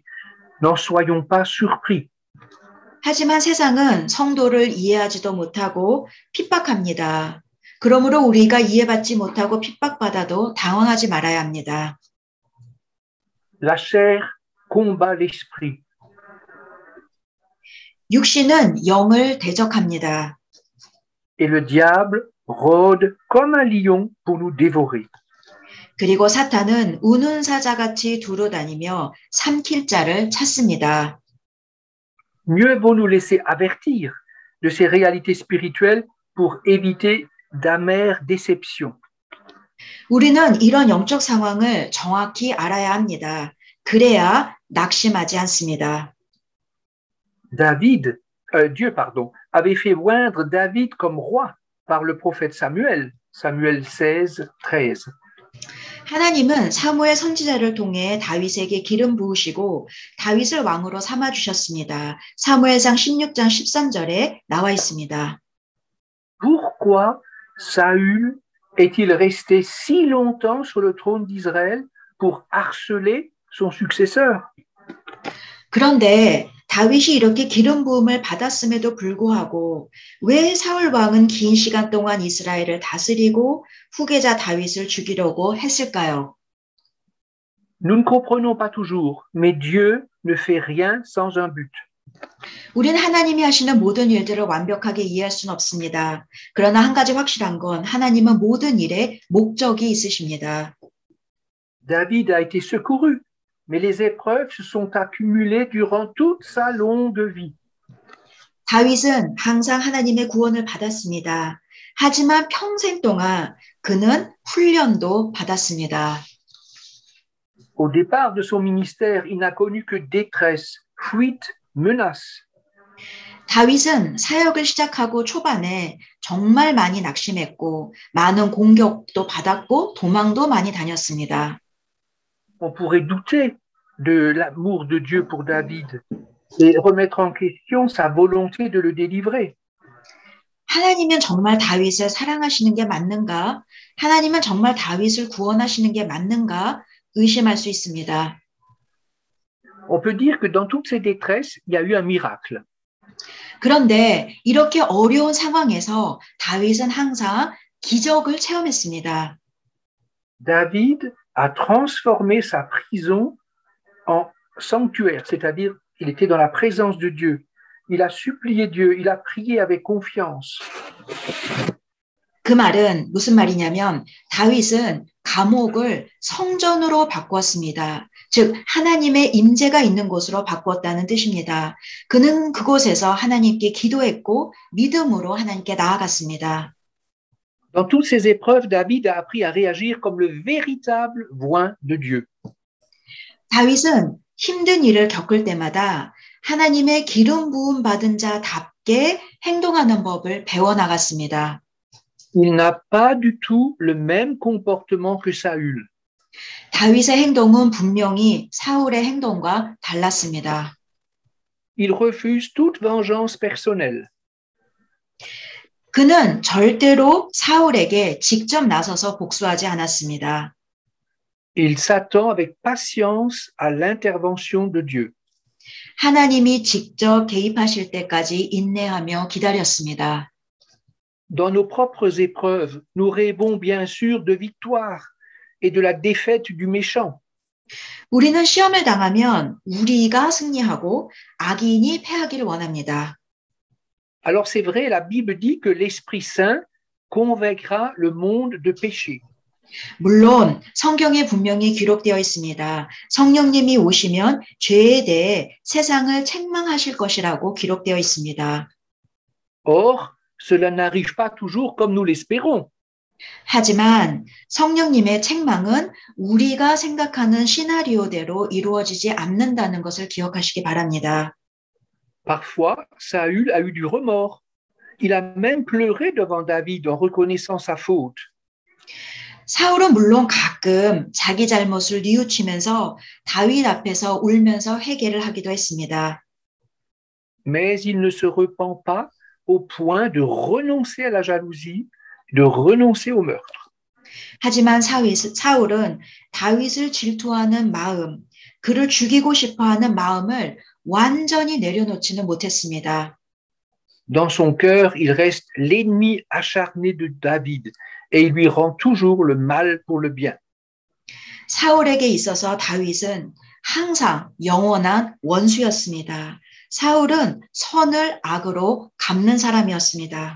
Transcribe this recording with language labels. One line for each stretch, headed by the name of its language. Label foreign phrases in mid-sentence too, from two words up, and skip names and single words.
French: N'en soyons pas surpris.
Korean: 하지만 세상은 성도를 이해하지도 못하고 핍박합니다. 그러므로 우리가 이해받지 못하고 핍박받아도 당황하지 말아야 합니다.
French: La chair combat l'esprit.
Korean: 육신은 영을 대적합니다.
French: Et le diable rôde comme un lion pour nous dévorer.
Korean: 그리고 사탄은 우는 사자같이 두루다니며 삼킬 자를 찾습니다.
French: Mieux vaut nous laisser avertir de ces réalités spirituelles pour éviter d'amères déceptions.
Korean: 우리는 이런 영적 상황을 정확히 알아야 합니다. 그래야 낙심하지 않습니다.
French: Dieu, avait fait oindre David comme roi par le prophète Samuel, Samuel 16, 13.
Korean: 하나님은 사무엘 선지자를 통해 다윗에게 기름 부으시고 다윗을 왕으로 삼아 주셨습니다. 사무엘상 16장 13절에 나와 있습니다.
French: Pourquoi Saül est-il resté si longtemps sur le trône d'Israël pour harceler son successeur?
Korean: 그런데 다윗이 이렇게 기름 부음을 받았음에도 불구하고 왜 사울 왕은 긴 시간 동안 이스라엘을 다스리고 후계자 다윗을 죽이려고 했을까요?
French: Nous ne comprenons pas toujours, mais Dieu ne fait rien sans un but.
Korean: 우리는 하나님이 하시는 모든 일들을 완벽하게 이해할 수는 없습니다. 그러나 한 가지 확실한 건 하나님은 모든 일에 목적이 있으십니다.
French: David a été secouru, mais les épreuves se sont accumulées durant toute sa longue vie.
Korean: 다윗은 항상 하나님의 구원을 받았습니다. 하지만 평생 동안 그는 훈련도 받았습니다.
French: Au départ de son ministère, il n'a connu que détresse, fuite, menace.
Korean: 다윗은 사역을 시작하고 초반에 정말 많이 낙심했고 많은 공격도 받았고 도망도 많이 다녔습니다.
French: On pourrait douter de l'amour de Dieu pour David et remettre en question sa volonté de le délivrer.
Korean: 하나님은 정말 다윗을 사랑하시는 게 맞는가? 하나님은 정말 다윗을 구원하시는 게 맞는가? 의심할 수 있습니다.
French: On peut dire que dans toutes ces détresses, il y a eu un miracle.
Korean: 그런데 이렇게 어려운 상황에서 다윗은 항상 기적을 체험했습니다.
French: David a transformé sa prison en sanctuaire, c'est-à-dire il était dans la présence de Dieu. Il a supplié Dieu, il a prié avec confiance.
Korean: 그 말은 무슨 말이냐면 다윗은 감옥을 성전으로 바꿨습니다. 즉 하나님의 임재가 있는 곳으로 바꿨다는 뜻입니다. 그는 그곳에서 하나님께 기도했고 믿음으로 하나님께 나아갔습니다.
French: Dans toutes ces épreuves, David a appris à réagir comme le véritable voix de Dieu.
Korean: 다윗은 힘든 일을 겪을 때마다 하나님의 기름 부음 받은 자답게 행동하는 법을 배워나갔습니다.
French: Il n'a pas du tout le même comportement que Saül.
Korean: 다윗의 행동은 분명히 사울의 행동과 달랐습니다.
French: il refuse toute vengeance personnelle.
Korean: 그는 절대로 사울에게 직접 나서서 복수하지 않았습니다.
French: Il s'attend avec patience à l'intervention de Dieu.
Korean: 하나님이 직접 개입하실 때까지 인내하며 기다렸습니다.
French: Dans nos propres épreuves, nous rêvons bien sûr de victoire et de la défaite du méchant.
Korean: 우리는 시험을 당하면 우리가 승리하고 악인이 패하기를 원합니다.
French: Alors c'est vrai, la Bible dit que l'Esprit Saint convaincra le monde de péché.
Korean: 물론 성경에 분명히 기록되어 있습니다. 성령님이 오시면 죄에 대해 세상을 책망하실 것이라고 기록되어 있습니다.
French: Or, cela n'arrive pas toujours comme nous l'espérons.
Korean: 하지만 성령님의 책망은 우리가 생각하는 시나리오대로 이루어지지 않는다는 것을 기억하시기 바랍니다.
French: Parfois, Saül a eu du remords. Il a même pleuré devant David en reconnaissant sa faute.
Korean: 사울은 물론 가끔 자기 잘못을 뉘우치면서 다윗 앞에서 울면서 회개를 하기도 했습니다.
French: Mais il ne se repent pas au point de renoncer à la jalousie, de renoncer au meurtre.
Korean: 하지만 사울은 다윗을 질투하는 마음, 그를 죽이고 싶어하는 마음을 완전히 내려놓지는 못했습니다.
French: Dans son cœur, il reste l'ennemi acharné de David et il lui rend toujours le mal pour le bien.
Korean: 사울에게 있어서 다윗은 항상 영원한 원수였습니다. 사울은 선을 악으로 갚는 사람이었습니다.